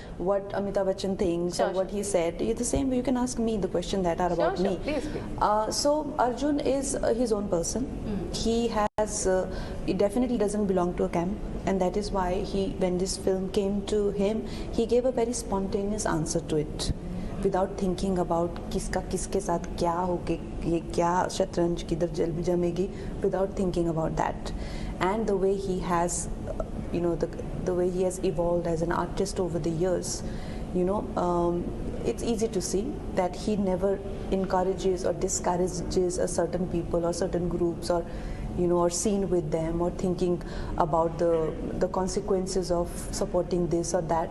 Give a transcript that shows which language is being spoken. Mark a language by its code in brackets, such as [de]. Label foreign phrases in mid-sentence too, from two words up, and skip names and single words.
[en] what Amitabh Bachchan thinks, or what he said. It's the same way you can ask me the question that are about me. Please. So Arjun is his own person. He has... he definitely doesn't belong to a camp, and that is why when this film came to him, he gave a very spontaneous answer to it, without thinking about [hi] किसका किसके साथ क्या होगे, ये क्या शतरंज किधर जमेगी, [en] without thinking about that. And the way he has, the way he has evolved as an artist over the years, it's easy to see that he never encourages or discourages a certain people or certain groups, or or seen with them, or thinking about the consequences of supporting this or that.